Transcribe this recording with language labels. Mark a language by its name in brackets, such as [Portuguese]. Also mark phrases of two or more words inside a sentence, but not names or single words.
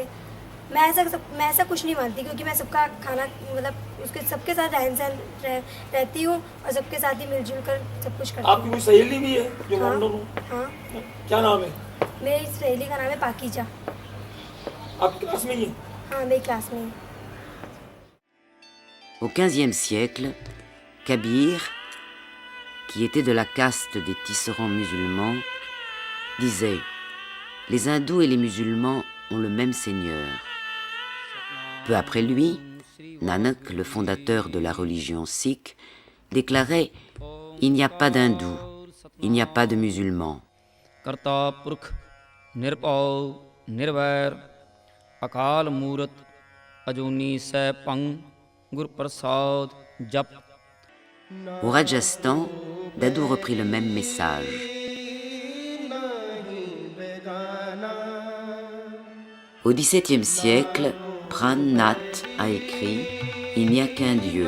[Hindi] मैं ऐसा कुछ नहीं मानती, क्योंकि मैं सबका खाना मतलब उसके सबके साथ रहन सहन रहती हूँ और सबके साथ ही मिलजुल कर सब कुछ करती आपकी हूँ। कोई सहेली भी है जो हाँ, मोमडन हो? हाँ, क्या नाम है? मेरी सहेली का नाम है पाकीजा। आपकी क्लास में ही है? हाँ, मेरी क्लास में ही। [French] Au XVe siècle, Kabir, qui était de la caste des tisserands musulmans, disait « Les hindous et les musulmans ont le même seigneur ». Peu après lui, Nanak, le fondateur de la religion sikh, déclarait « Il n'y a pas d'hindous, il n'y a pas de musulmans ». [Punjabi] ਕਰਤਾ ਪੁਰਖ ਨਿਰਭਉ ਨਿਰਵੈਰ ਅਕਾਲ ਮੂਰਤ ਅਜੂਨੀ ਸੈ ਭੰਗ ਗੁਰ ਪ੍ਰਸਾਦ ਜਪ। [French] Au Rajasthan, Dadou reprit le même message. Au XVIIe siècle, Pran Nath a écrit « Il n'y a qu'un Dieu ».